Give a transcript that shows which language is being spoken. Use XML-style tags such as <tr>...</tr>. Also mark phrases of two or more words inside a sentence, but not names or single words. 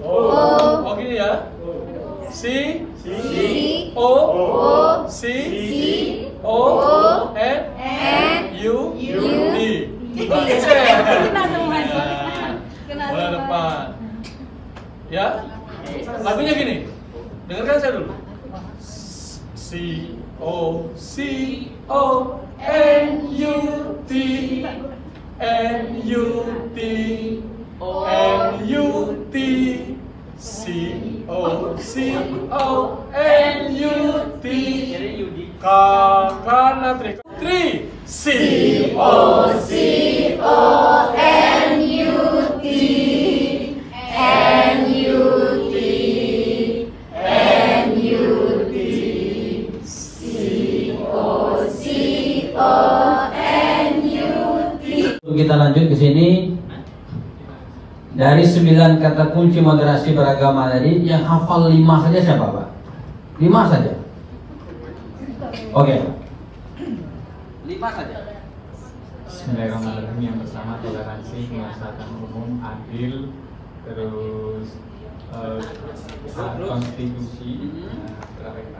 <id>Oh gini ya.</id> <en>C O C O N U T.</en> <id>Bola depan. Ya. Lagunya gini. Dengarkan saya dulu.</id> <en>C O C O N U T N U T N U T C O C O N U T Coconut tree. C O C O N U T N U T N U T C O C O N U T.</en> <id>Kita lanjut ke sini. Dari 9 kata kunci moderasi beragama tadi, yang hafal 5 saja siapa, Pak? 5 saja. Oke. 5 saja. Bismillahirrahmanirrahim. Yang pertama toleransi, kemaslahatan umum, adil, terus taat konstitusi, berapa?</id>